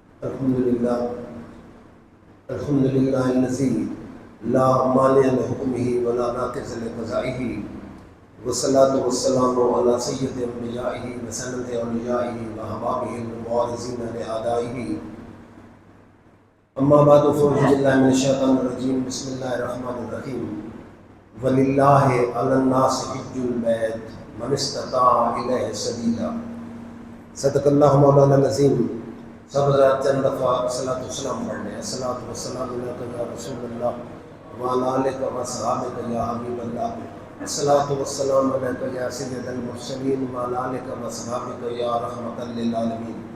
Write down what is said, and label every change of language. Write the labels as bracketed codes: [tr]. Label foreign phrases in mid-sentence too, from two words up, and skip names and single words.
[ar] الحمدللہ الحمدللہ الذی لا مانع لحکمہ ولا ناقض لقضائہ والصلاۃ والسلام علی سید انبیائہ وسند اولیائہ وحبابہ المبارزین لأعدائہ اما بعد فاعوذ باللہ من الشیطان الرجیم بسم اللہ الرحمن الرحیم وللہ علی الناس حج البیت من استطاع الیہ سبیلا صدق اللہ مولانا العظیم۔ [ur] سب حضرات چند دفعہ [ar] صلاۃ والسلام [ur] پڑھ لیں۔ [ar] الصلاۃ والسلام علیک یا رسول اللہ وعلی آلک و اصحابک یا حبیب اللہ، الصلاۃ والسلام علیک یا سید المرسلین وعلی آلک و اصحابک یا رحمۃ للعالمین۔